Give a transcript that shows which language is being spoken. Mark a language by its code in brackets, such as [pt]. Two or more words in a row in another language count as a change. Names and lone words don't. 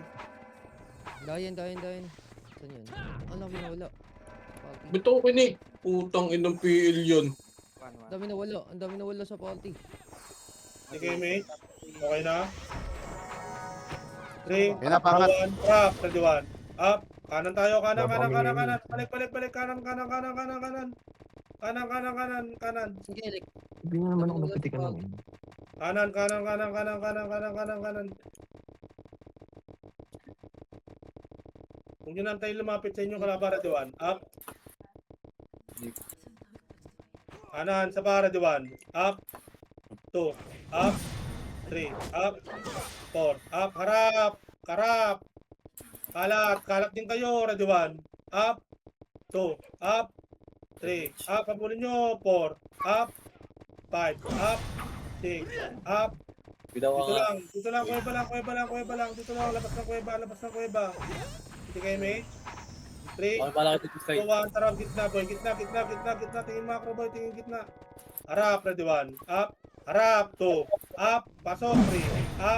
[tl] Dayan, dayan, dayan. Saan yun? Ano, nawala. Party. Bito ko ni. Putang inang PL yun. Ang dami nawala. Ang dami nawala sa party. [en] Okay mate. [tl] Okay na. 3, Yan na, pangat. 1, trap, ready 1. Up. Kanan tayo, kanan, kanan, kanan, kanan. Balik, balik, balik. Kanan, kanan, kanan, kanan, kanan. Kanan, kanan, kanan, kanan. Sige, Eric. Hindi nga naman ako Nawala sa napitikan party. nun. Kanan, kanan, kanan, kanan, kanan, kanan, kanan, kanan. Kung yun ang tayo lumapit sa inyo, kalaban, ready 1. Up. Kanan, sa para, ready 1. Up. 2. Up. 3. Up. 4. Up. Harap. Karap. Kalat. Kalat din kayo. Ready 1. Up. 2. Up. 3. Up. Pabulin nyo. 4. Up. 5. Up. 6. Up. Dito lang. Dito lang. Kuweba lang. Kuweba lang. Kuweba lang. Dito lang. Labas ng kuweba. Labas ng kuweba. Hindi kayo, mate. 3. 2, 1. Tara. Gitna, boy. Gitna. Gitna. Gitna. Gitna. Tingin macro, boy. Tingin gitna. Harap. Ready 1. Up. Harap. 2. Up. Pasok. 3. Up.